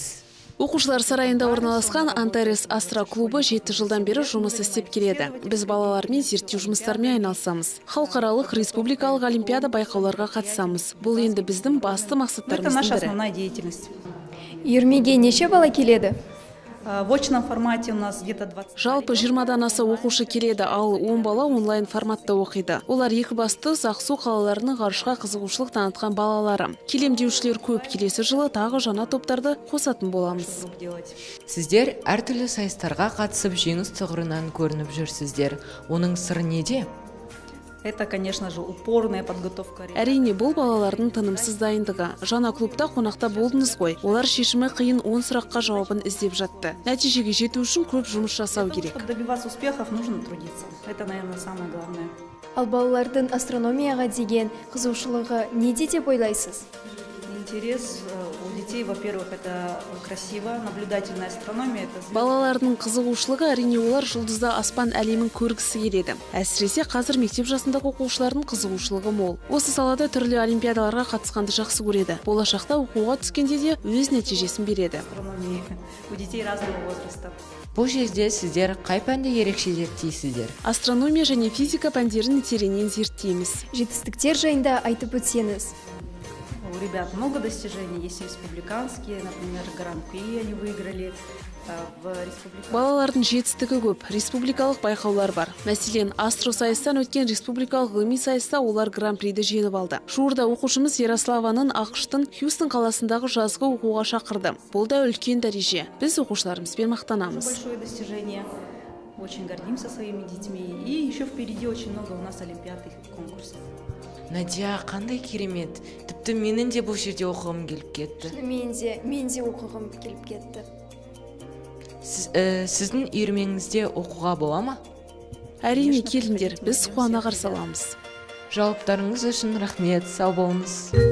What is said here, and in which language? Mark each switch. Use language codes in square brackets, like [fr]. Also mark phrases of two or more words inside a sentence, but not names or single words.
[kk] Оқушылар сарайында орналасқан Антарес Астра клубы 7 жылдан бері жұмыс істеп келеді. Біз балалармен зерттеу жұмыстарымен айналысамыз. Халықаралық республикалық олимпиада байқауларға қатысамыз. Бұл енді біздің басты [ru] Это [kk] мақсаттарымыздың [ru] наша [kk] бірі. [ru] основная деятельность. [kk] Үйірмеге неше бала келеді? [ru] В очном формате у нас где-то 20. [kk] Жалпы 20-дан аса оқушы келеді, ал 10 бала онлайн форматта оқиды. Олар Екібастұз, Ақсу қалаларының ғарышқа қызығушылық танытқан балалары. Келемдеушілер көп, келесі жылы тағы жаңа топтарды қосатын боламыз. Сіздер әртүрлі сайыстарға қатысып жеңіс тұғырынан көрініп жүрсіздер. Оның сыры неде? [ru] Это, конечно же, упорная подготовка. [kk] Әрине, бұл балалардың тынымсыз дайындығы. Жаңа клубта қонақта болдыңыз ғой. Олар шешімі қиын 10 сұраққа жауабын іздеп жатты. Нәтижеге жету үшін көп жұмыс жасау керек. [ru] Чтобы добиваться успехов, нужно трудиться. Это, наверное, самое главное. [kk] Ал балалардың астрономияға деген қызығушылығы неде деп ойлайсыз? [ru] Интерес у детей, во-первых, это красиво, наблюдательная астрономия. Это [kk] Балалардың қызығушылығы әрине олар жұлдызда аспан әлемін көргісі келеді. Әсіресе қазір мектеп жасындағы оқушылардың қызығушылығы мол. Осы салада түрлі олимпиадаларға қатысқанды жақсы көреді. Болашақта оқуға түскенде де өз нәтижесін береді. [ru] астрономии у детей разного возраста. [kk] Бұл жерде сіздер қай пәнді ерекше зерттейсіздер? Астрономия және физика пәндерін тереңнен зерттейміз. Жетістіктер жайында айтып өтсеңіз. [ru] У ребят много достижений, есть республиканские, например, Гран-при они выиграли в республиканском. [kk] Балалардың жетістігі көп, республикалық байқаулар бар. Мәселен, астро сайыстан өткен республикалық ғылыми сайыста олар гран-приді жеңіп алды. Жуырда оқушымыз Ярославаның ақштың Хьюстон қаласындағы жазғы оқуға шақырды. Бұл да үлкен дәреже. Біз оқушыларымызбен мақтанамыз. [ru] Большое достижение. Очень гордимся своими детьми. И еще впереди очень много у нас олимпиад и конкурсов. [kk] Надя, қандай керемет. Тіпті менің де бұл жерде оқығым келіп кетті. Мен де оқығым келіп кетті. Сіздің үйірмеңізде оқуға бола ма? Әрине, келіңдер, біз қуана қарсы аламыз. Жауаптарыңыз үшін рахмет, сау болыңыз.